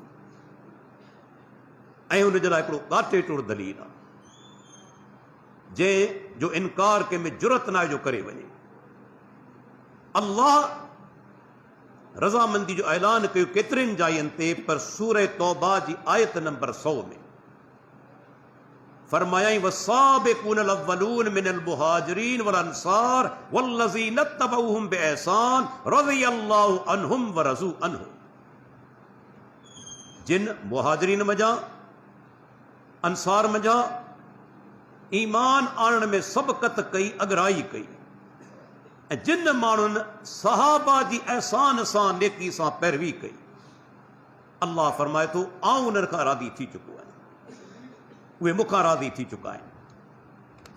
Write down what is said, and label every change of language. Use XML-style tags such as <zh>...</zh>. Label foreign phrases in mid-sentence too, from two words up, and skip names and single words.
<sd>ऐं उन जे लाइ हिकिड़ो काटे टुड़ दलील आहे जंहिं जो इनकार कंहिं में जुरत न आहे जो करे वञे। अल्लाह रज़ामंदी जो ऐलान कयो केतिरनि जायुनि ते, पर सूरह तौबा जी आयत नंबर 100 में फरमायाई</sd> <ar>والسابقون الأولون من المهاجرين والأنصار والذين اتبعوهم بإحسان رضي الله عنهم ورضوا عنه.</ar> <sd>जिन मुहाजिरीन मजा अंसार मजा ईमान आणण में सबक़त कई, अगराई कई, ऐं जिन माण्हुनि सहाबा जी एहसान सां नेकी सां पैरवी कई, अल्लाह फरमाए थो आऊं उन्हनि खां राज़ी थी चुको आहियां, उहे मूंखां राज़ी थी चुका आहिनि।</sd>